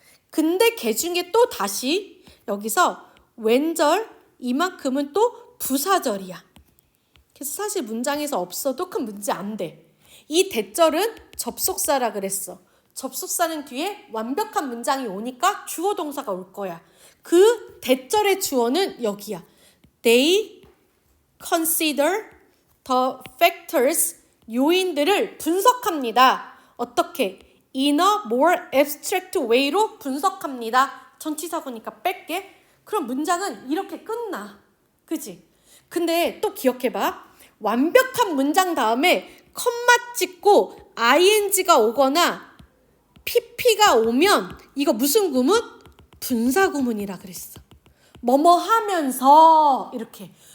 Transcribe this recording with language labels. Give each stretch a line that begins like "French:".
Korean: 근데 걔 중에 또 다시 여기서 왼절 이만큼은 또 부사절이야. 그래서 사실 문장에서 없어도 큰 문제 안 돼. 이 대절은 접속사라 그랬어. 접속사는 뒤에 완벽한 문장이 오니까 주어 동사가 올 거야. 그 대절의 주어는 여기야.
English: They consider the factors,
Korean: 요인들을 분석합니다. 어떻게?
English: In a more abstract way로
Korean: 분석합니다. 전치사고니까 뺄게. 그럼 문장은 이렇게 끝나. 그지? 근데 또 기억해봐. 완벽한 문장 다음에 컴마 찍고 ing가 오거나 pp가 오면 이거 무슨 구문? 분사 구문이라 그랬어. 뭐뭐 하면서 이렇게.